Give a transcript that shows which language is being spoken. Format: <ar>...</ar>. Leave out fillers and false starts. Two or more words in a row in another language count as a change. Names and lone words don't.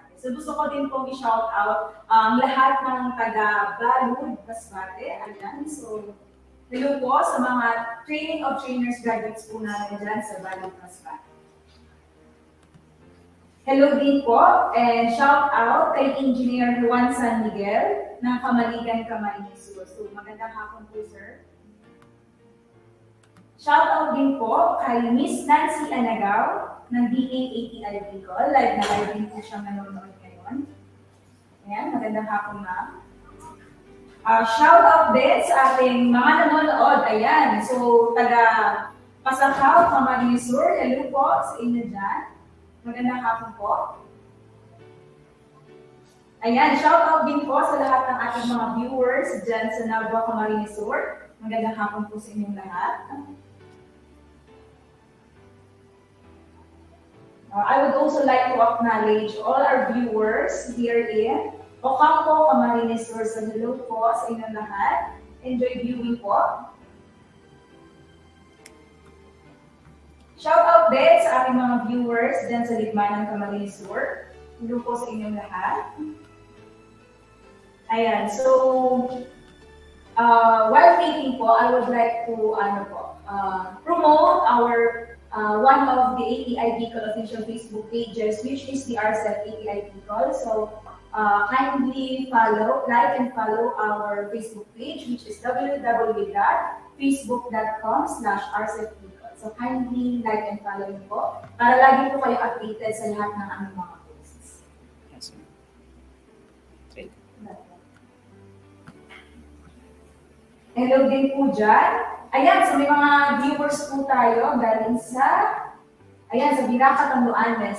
<tl>So gusto ko din pong i-shout out ang lahat ng taga-Balud, Masbate. Ayan, so hello po sa mga</tl> <en>training of trainers graduates</en> <tl>po namin dyan sa Balud, Masbate. Hello din po and</tl> <en>shout out</en> <tl>kay Engineer Juan San Miguel ng Kamaligan, Camarines Sur. So magandang hapon po, sir.</tl> <en>Shout out</en> <tl>din po kay Miss Nancy Anagaw ng DA-ATI Bicol. Live na live din po siya nanonood ngayon. Ayan, magandang hapon, ma'am.</tl> <en>Shout out</en> <tl>din sa ating mga nanonood. Ayan, so taga Pasakaw, Camarines Sur. Hello po sa inyo dyan. Magandang hapon po. Ayan,</tl> <en>shout out</en> <tl>din po sa lahat ng ating mga viewers dyan sa Nabua, Camarines Sur. Magandang hapon po sa inyong lahat.</tl> <en>I would also like to acknowledge all our viewers here in Ocampo, Camarines Sur. So hello po sa inyong lahat. Enjoy viewing po. Shout out din sa ating mga viewers dyan sa Ligmanan, Camarines Sur. Hello po sa inyong lahat. Ayan, so while waiting po, I would like to promote our one of the ATI Bicol official Facebook pages, which is the RCEP ATI Bicol. So kindly like and follow our Facebook page, which is www.facebook.com/RCEP Bicol. So kindly like and follow</en> <tl>nyo po para lagi po kayo updated sa lahat ng aming mga posts.</tl> <en>Yes, ma'am. Okay.</en> <tl>Hello din po dyan. Ayan, so may mga viewers po tayo galing sa, ayan, sa Biraca, Tanduanes.</tl>